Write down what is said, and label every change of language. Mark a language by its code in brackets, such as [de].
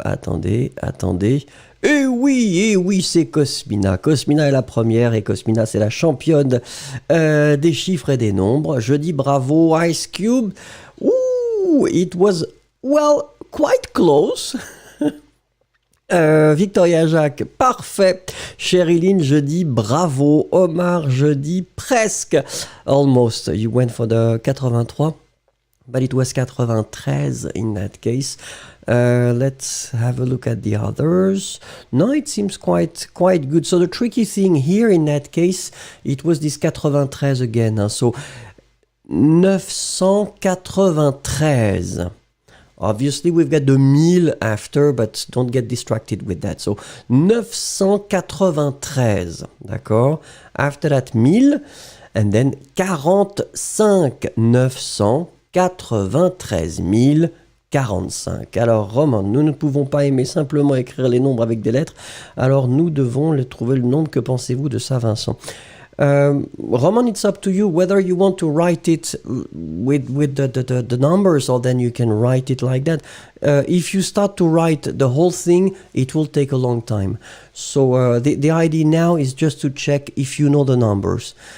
[fr] Attendez. Eh oui, c'est Cosmina. Cosmina est la première, et Cosmina, c'est la championne des chiffres et des nombres. Je dis bravo, Ice Cube. [en] Ooh, it was, well, quite close. [fr] Victoria Jacques, parfait. Sherilyn, je dis bravo. Omar, je dis presque. [en] Almost. You went for the 83, but it was 93 in that case. Let's have a look at the others. No, it seems quite good. So the tricky thing here in that case, it was this 93 again. Hein. So 993. Obviously, we've got the 1000 after, but don't get distracted with that. So, 993, [fr] d'accord? [en] After that, 1000, and then 45, 993 045. [fr] Alors, Roman, nous ne pouvons pas aimer simplement écrire les nombres avec des lettres, alors nous devons trouver le nombre. Que pensez-vous de ça, Vincent? [en] Roman, it's up to you whether you want to write it with the numbers, or then you can write it like that. If you start to write the whole thing, it will take a long time. So the idea now is just to check if you know the numbers.